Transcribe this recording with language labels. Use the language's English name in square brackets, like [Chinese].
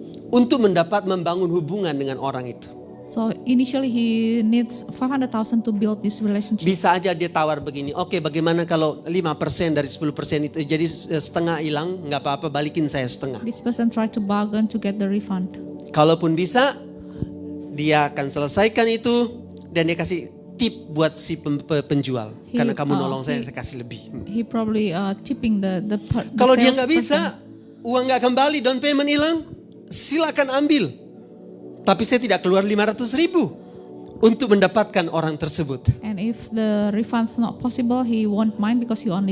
[Indonesian] Untuk membangun hubungan dengan orang itu. [English] So initially he needs 500,000 to build this relationship. [Indonesian] Bisa aja dia tawar begini, oke bagaimana kalau 5% dari 10% itu jadi setengah hilang, nggak apa-apa balikin saya setengah. [English] This person tried to bargain to get the refund. [Indonesian] Kalaupun bisa, dia akan selesaikan itu dan dia kasih tip buat si penjual. Karena kamu nolong saya kasih lebih. [English] He probably tipping the [Indonesian] Kalau dia [English] sales [Indonesian] nggak bisa, uang nggak kembali, down payment hilang, silakan ambil. Tapi saya tidak keluar 500.000 untuk mendapatkan orang tersebut. [English] And if the refund not possible, he won't mind because he only